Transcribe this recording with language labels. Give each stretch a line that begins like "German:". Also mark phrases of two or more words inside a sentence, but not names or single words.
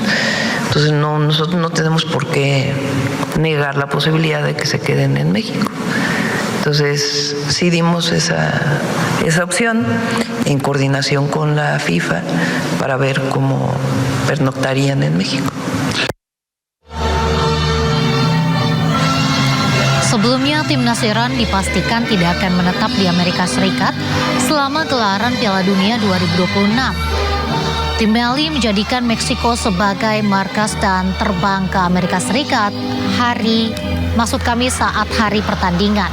Spanish: Entonces, nosotros no tenemos por qué negar la posibilidad de que se queden en México. Entonces, sí dimos esa opción en coordinación con la FIFA para ver cómo pernoctarían en México.
Indonesian: Sebelumnya, timnas Iran dipastikan tidak akan menetap di Amerika Serikat selama gelaran Piala Dunia 2026. Tim Melly menjadikan Meksiko sebagai markas dan terbang ke Amerika Serikat saat hari pertandingan.